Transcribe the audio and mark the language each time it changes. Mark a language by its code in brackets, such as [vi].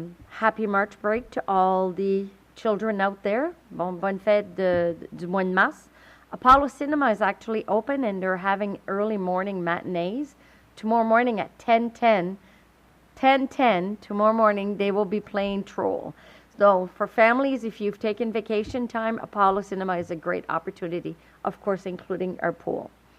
[en] Happy March break to all the children out there. [fr] Bonne fête du mois de mars. [en] Apollo Cinema is actually open and they're having early morning matinees. Tomorrow morning at 10:10, tomorrow morning they will be playing Troll. So for families, if you've taken vacation time, Apollo Cinema is a great opportunity, of course, including our pool.